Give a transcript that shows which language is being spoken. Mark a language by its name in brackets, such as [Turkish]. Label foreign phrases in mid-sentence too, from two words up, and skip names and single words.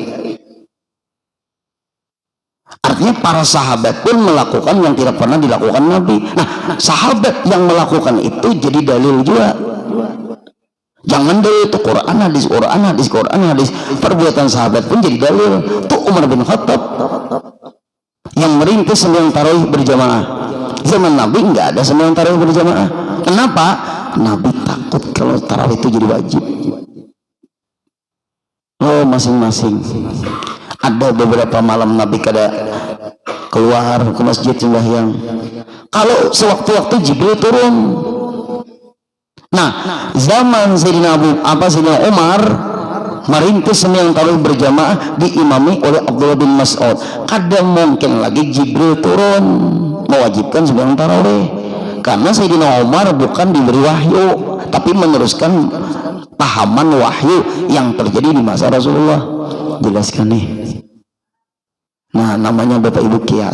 [Indonesian] Artinya para sahabat pun melakukan yang tidak pernah dilakukan Nabi. Nah, sahabat yang melakukan itu jadi dalil juga. Jangan dalil itu Quran hadis. Perbuatan sahabat pun jadi dalil. Tuh Umar bin Khattab yang merintis sembahyang tarawih berjamaah. Zaman Nabi nggak ada sembahyang tarawih berjamaah. Kenapa? Nabi takut kalau tarawih itu jadi wajib. Oh, masing-masing. Ada beberapa malam Nabi kada keluar ke masjid sembahyang. Kalau sewaktu-waktu Jibril turun. Nah, zaman Sayyidina Umar merintis sembahyang tarawih berjamaah diimami oleh Abdullah bin Mas'ud. Kadang mungkin lagi Jibril turun mewajibkan sembahyang tarawih, karena Sayyidina Umar bukan diberi wahyu tapi meneruskan pahaman wahyu yang terjadi di masa Rasulullah. Jelaskan nih. Nah, namanya Bapak Ibu kias.